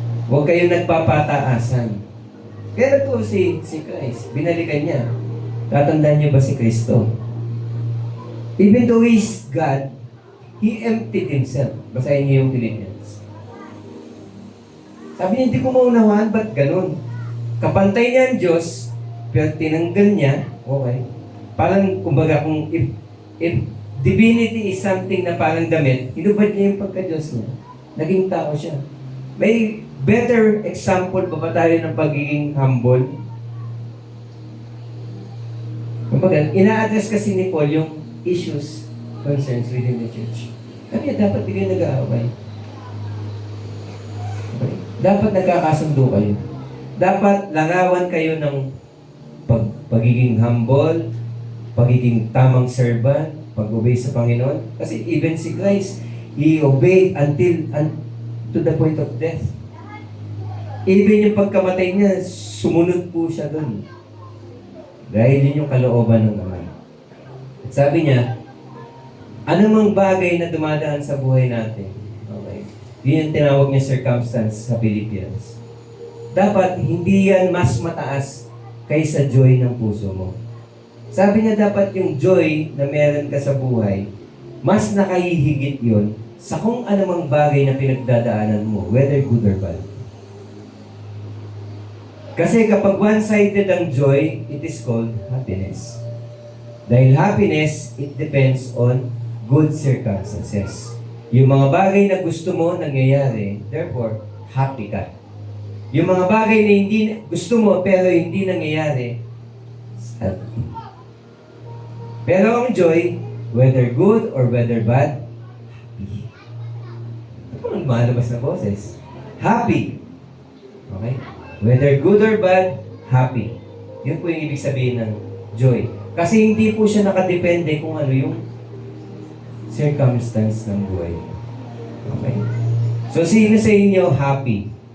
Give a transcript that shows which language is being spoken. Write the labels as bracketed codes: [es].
[tl] Huwag kayong nagpapataasan. Kaya nagpo si Christ, binalikan niya. Tatandaan niyo ba si Kristo? [en] Even though He is God, He emptied Himself. [tl] Basahin niyo yung Philippians. Sabi niya, hindi ko maunawaan, ba't ganun? Kapantay niya ang Diyos, pero tinanggal niya, okay. Parang, kumbaga, kung [en] if divinity is something [tl] na parang damit, hinubad niya yung pagka-Diyos niya. Naging tao siya. May better example pa ba tayo ng pagiging humble? Kumbaga, ina-address kasi ni Paul yung issues, concerns within the church. Kaya dapat di kayo nag-aaway. Okay? Dapat nagkakasundo kayo. Dapat larawan kayo ng pagiging humble, pagiging tamang servant, pag-obey sa Panginoon. [en] Kasi even si Christ, He obeyed until to the point of death. [tl] Even yung pagkamatay niya, sumunod po siya doon. Dahil yun yung kalooban ng Ama. At sabi niya, anumang bagay na dumadaan sa buhay natin, okay, yun yung tinawag niya circumstance sa Philippians. Dapat hindi yan mas mataas kaysa joy ng puso mo. Sabi niya dapat yung joy na meron ka sa buhay, mas nakahihigit yun sa kung anumang bagay na pinagdadaanan mo, [en] whether good or bad. [tl] Kasi kapag [en] one-sided ang joy, it is called happiness. Dahil happiness, it depends on good circumstances. [tl] Yung mga bagay na gusto mo nangyayari, therefore, happy ka. Yung mga bagay na hindi gusto mo pero hindi nangyayari, sad. Pero ang [en] joy, whether good or whether bad, happy. [tl] Ano ang lumalabas na boses? [en] Happy. Okay? Whether good or bad, happy. [tl] Yun po yung ibig sabihin ng joy. Kasi hindi po siya nakadepende kung ano yung circumstance ng buhay. Okay? So, sino sa inyo happy?